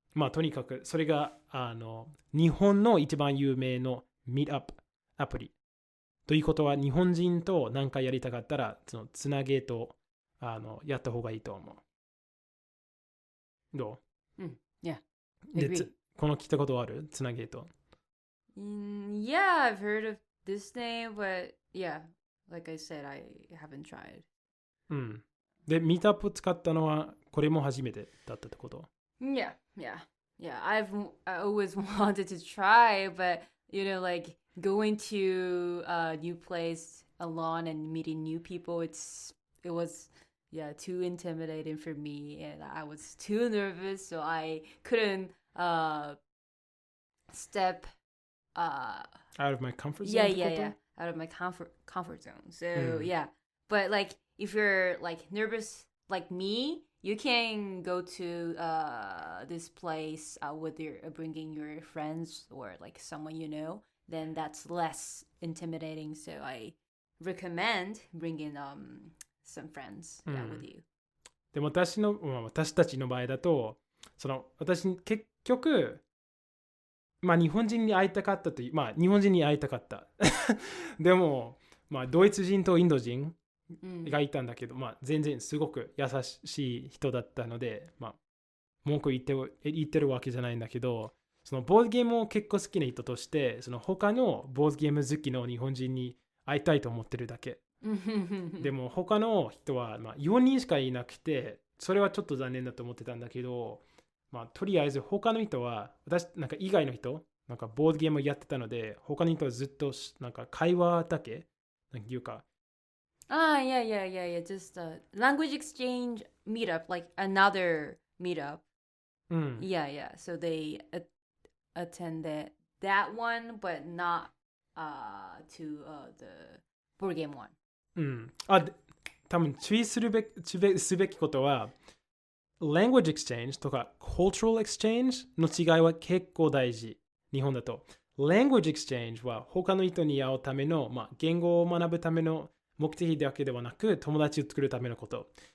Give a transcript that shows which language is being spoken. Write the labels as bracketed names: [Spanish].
[Japanese] とにかくそれが日本の一番有名のミートアップアプリ。ということは、日本人と何かやりたかったら、つなげとやった方がいいと思う。どう？ [English] Yeah. [Japanese] で、この聞いたことある？つなげと。 [English] Yeah, I've heard of this name, but yeah, like I said, I haven't tried. [Japanese] うん。で、ミートアップを使ったのはこれも初めてだったってこと？ [English] Yeah, yeah, yeah. I always wanted to try, but like going to a new place alone and meeting new people, it was too intimidating for me, and I was too nervous, so I couldn't step out of my comfort zone? yeah, out of my comfort zone. So yeah, but like if you're like nervous like me, you can go to this place with bringing your friends or like someone you know. Then that's less intimidating. So I recommend bringing some friends with you. [Japanese] でも私たちの場合だと、私結局日本人に会いたかったという、日本人に会いたかった。でもドイツ人とインド人がいたんだけど、全然すごく優しい人だったので、文句言ってるわけじゃないんだけど、そのボードゲームを結構好きな人として、その他のボードゲーム好きの日本人に会いたいと思ってるだけ。でも他の人は4人しかいなくて、それはちょっと残念だと思ってたんだけど、とりあえず他の人は、私なんか以外の人、なんかボードゲームをやってたので、他の人はずっとなんか会話だけ、なんていうか、 [English] yeah. Just a language exchange meetup, like another meetup. Yeah. So they attended that one, but not to the board game one. [Japanese] 多分注意すべきことは、language exchange とか cultural exchange の違いは結構大事。日本だと。 language exchange は他の人に会うための、言語を学ぶための目的だけではなく、友達を作るためのこと。